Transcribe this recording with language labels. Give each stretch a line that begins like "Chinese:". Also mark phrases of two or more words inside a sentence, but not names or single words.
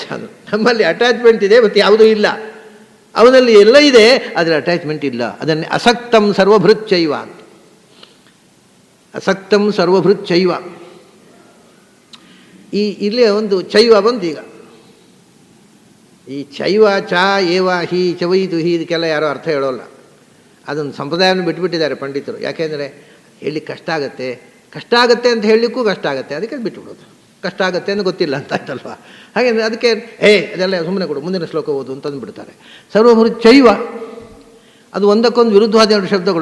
Kannada: ಅದು ನಮ್ಮಲ್ಲಿ ಅಟ್ಯಾಚ್ಮೆಂಟ್ ಇದೆ ಮತ್ತು ಯಾವುದೂ ಇಲ್ಲ. ಅವನಲ್ಲಿ ಎಲ್ಲ ಇದೆ, ಆದರೆ ಅಟ್ಯಾಚ್ಮೆಂಟ್ ಇಲ್ಲ.
Sanskrit: ಅದನ್ನೇ ಅಸಕ್ತಂ ಸರ್ವಭೃಚ್ಚೈವ ಅಂತ. ಅಸಕ್ತಂ ಸರ್ವಭೃಚ್ಚೈವ.
Kannada: ಇಲ್ಲಿ ಒಂದು ಚೈವ ಬಂದು ಈಗ ಈ ಚೈವ
Sanskrit: ಚ ಏವ ಹಿ
Kannada: ಚವೈದು ಹಿ ಇದಕ್ಕೆಲ್ಲ ಯಾರೋ ಅರ್ಥ ಹೇಳೋಲ್ಲ. ಅದನ್ನು ಸಂಪ್ರದಾಯವನ್ನು ಬಿಟ್ಟುಬಿಟ್ಟಿದ್ದಾರೆ ಪಂಡಿತರು. ಯಾಕೆಂದರೆ ಹೇಳಿ ಕಷ್ಟ ಆಗುತ್ತೆ ಅಂತ ಹೇಳಲಿಕ್ಕೂ ಕಷ್ಟ ಆಗುತ್ತೆ, ಅದಕ್ಕೆ ಬಿಟ್ಟುಬಿಡೋದು. ಕಷ್ಟ ಆಗುತ್ತೆ ಅಂತ ಗೊತ್ತಿಲ್ಲ ಅಂತ ಆಯ್ತಲ್ವ. ಹಾಗೆ ಅದಕ್ಕೆ ಅದೆಲ್ಲ ಸುಮ್ಮನೆ ಕೊಡು, ಮುಂದಿನ ಶ್ಲೋಕ ಓದು ಅಂತಂದು ಬಿಡ್ತಾರೆ. ಸರ್ವಭೃಚ್ಚೈವ ಅದು ಒಂದಕ್ಕೊಂದು ವಿರುದ್ಧವಾದ ಎರಡು ಶಬ್ದಗಳು.